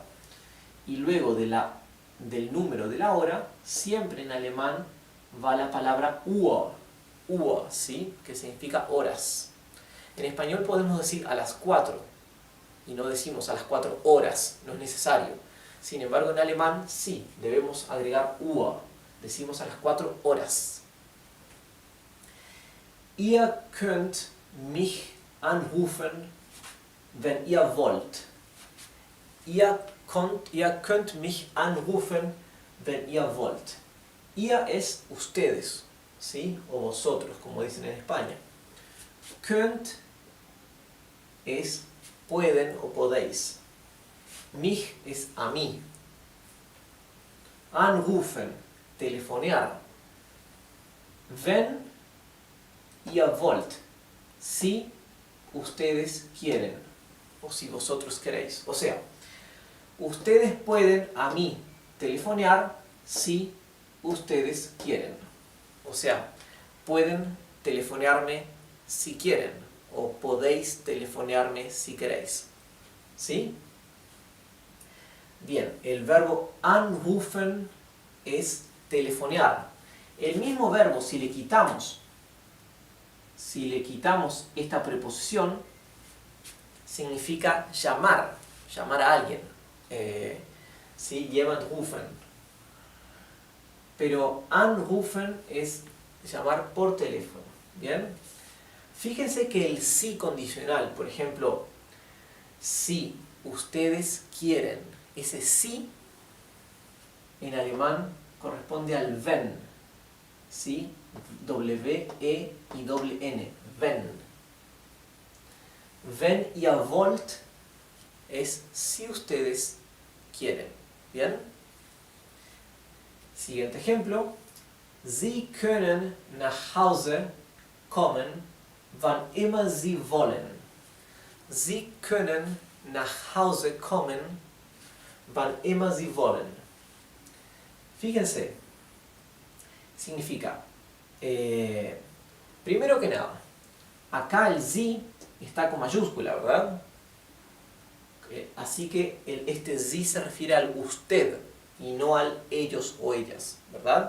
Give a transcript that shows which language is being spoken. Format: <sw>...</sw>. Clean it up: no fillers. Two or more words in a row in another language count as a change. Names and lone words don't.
<es>Y luego del número de la hora, siempre en alemán va la palabra Uhr, ¿sí? Que significa horas. En español podemos decir a las 4 y no decimos a las 4 horas, no es necesario. Sin embargo, en alemán sí, debemos agregar Uhr, decimos a las 4 horas.</es> <de>Ihr könnt mich anrufen, wenn ihr wollt. Ihr könnt mich anrufen, wenn ihr wollt.</de> <es>Ihr es ustedes, ¿sí? O vosotros, como dicen en España. Könnt es pueden o podéis. Mich es a mí. Anrufen, telefonear.</es> <de>Wenn ihr wollt,</de> <es>si ustedes quieren o si vosotros queréis. O sea, ustedes pueden a mí telefonear si ustedes quieren. O sea, pueden telefonearme si quieren o podéis telefonearme si queréis. ¿Sí? Bien, el verbo anrufen es telefonear. El mismo verbo, si le quitamos esta preposición, significa llamar a alguien. ¿sí?</es> <de>Jemand rufen.</de> <es>Pero anrufen es llamar por teléfono. ¿Bien? Fíjense que el sí condicional, por ejemplo, si ustedes quieren, ese sí en alemán corresponde al wenn, ¿sí? W-E y doble N, wenn.</es> <de>Wenn ihr wollt</de> <es>es si ustedes quieren. ¿Bien? Siguiente ejemplo.</es> <de>Sie können nach Hause kommen, wann immer Sie wollen. Sie können nach Hause kommen, wann immer Sie wollen.</de> <es>Fíjense, significa, primero que nada, acá el Sie está con mayúscula, ¿verdad? Así que este Sie se refiere al usted y no al ellos o ellas, ¿verdad?</es>